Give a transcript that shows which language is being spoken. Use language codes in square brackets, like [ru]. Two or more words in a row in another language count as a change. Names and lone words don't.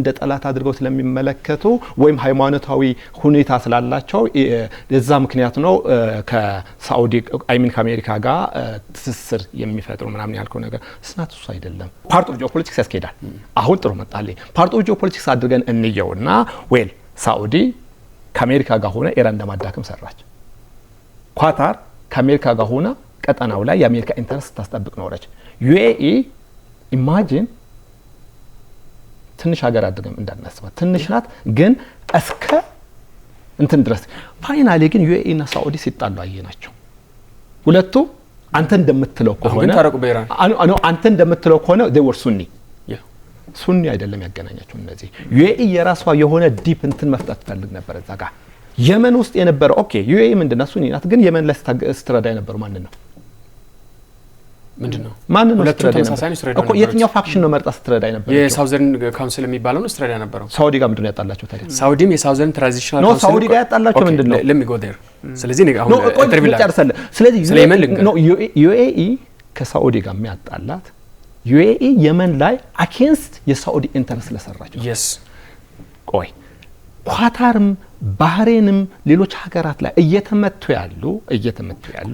[am] ጠላት አድርገው ስለሚመለከቱ ወይም ሃይማኖታዊ ሁኔታ ስላላቸው ለዛ ምክንያት ነው ከሳኡዲ አይሚን ከአሜሪካ ጋር ትስስር የሚፈጥሩ ምናምን ያልከው ነገር ስናት እሱ አይደለም። [en] part of geopolitics [am] ያስኬዳል። አሁን ጥሩ መጣልኝ። [en] part of geopolitics [am] አድርገን እንየውና ዌል ሳኡዲ ከአሜሪካ ጋር ሆነ ኢራን እንደማዳከም ሰራች። ኳታር ከአሜሪካ ጋር ሆና ቀጠናው ላይ የአሜሪካ ኢንተረስት ታስጠብቅ ኖረች። ዩኤኢ ኢማጂን ትንሽ ሀገር አድርገን እንዳናስባት ትንሽ ናት፣ ግን እስከ እንትን ድረስ ፋይናሊ ግን ዩኤኢ እና ሳኡዲ ሲጣሉ አየናቸው። ሁለቱ አንተ እንደምትለው ከሆነ አንተ እንደምትለው ከሆነ [en] they were [am] ሱኒ አይደለም ያገናኛቸው። እነዚህ ዩኤኢ የራሷ የሆነ ዲፕ እንትን መፍጠት ፈልግ ነበር እዛ ጋር የመን ውስጥ የነበረ ኦኬ ዩኤኢ ምንድነው ሱኒ ናት፣ ግን የመን ላይ ስትረዳ የነበሩ ማን ነው? ምንድነው? ማን ነው ስትረዳ እኮ የትኛው ፋክሽን ነው መርጣ ስትረዳ የነበረው? የሳውዘርን ካውንስል የሚባለው ነው ስትረዳ የነበረው። ሳውዲ ጋር ምንድነው ያጣላቸው ታዲያ? ሳውዲም የሳውዘርን ትራንዚሽናል ካውንስል ነው ሳውዲ ጋር ያጣላቸው ምንድነው? [en] let me go there [am] ስለዚህ ነው አሁን ኢንተርቪው ላይ ጨርሰለ። ስለዚህ ዩኤኢ ከሳውዲ ጋር የሚያጣላት ዩኤኢ የመን ላይ አኬንስት የሳኡዲ ኢንተረስት ለሰራች ነው። yes ቆይ ኳታርም ባህሬንም ሌሎች ሀገራት ላይ እየተመቱ ያሉ